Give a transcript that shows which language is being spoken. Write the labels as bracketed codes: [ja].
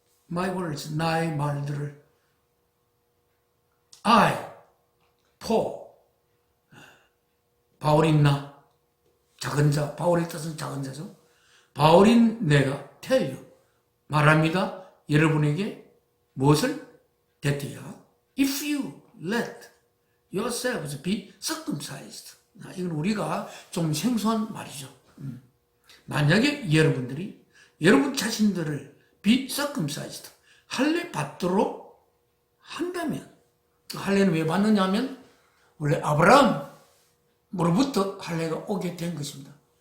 [ko] my words, 나의 말들을. I, Paul, 바울인 나, 작은 자, 바울의 뜻은 작은 자죠. 바울인 내가 tell you, 말합니다. 여러분에게 무엇을? [en] that if you let yourselves be circumcised. [ko] 이건 우리가 좀 생소한 말이죠. 만약에 여러분들이 여러분 자신들을 be circumcised, 할례 받도록 한다면, 할례는 왜 받느냐 하면 원래 아브라함으로부터 할례가 오게 된 것입니다.